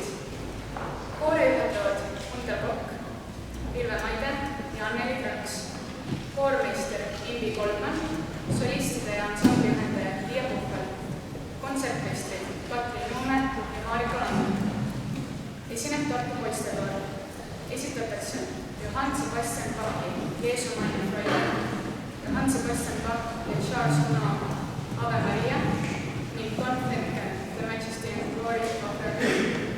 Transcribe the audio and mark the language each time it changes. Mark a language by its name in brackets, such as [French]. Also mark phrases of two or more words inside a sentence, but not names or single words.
[Estonian] Koori juhatavad Undel Kokk, Vilve Maide ja Anneli Kraks, koormeister Indi Kolman, solistide ja ansambli juhendaja Liia Puhvel, kontsertmeistrid Katrin Nuume ja Marika Lammer. Esineb Tartu poistekoor. Esitatakse Johann Sebastian Bachi Jeesumaa ja Freud, Johann Sebastian Bach ja Charles Gounod Ave Maria ning Don Fenken The Majesty and Glory of the Queen.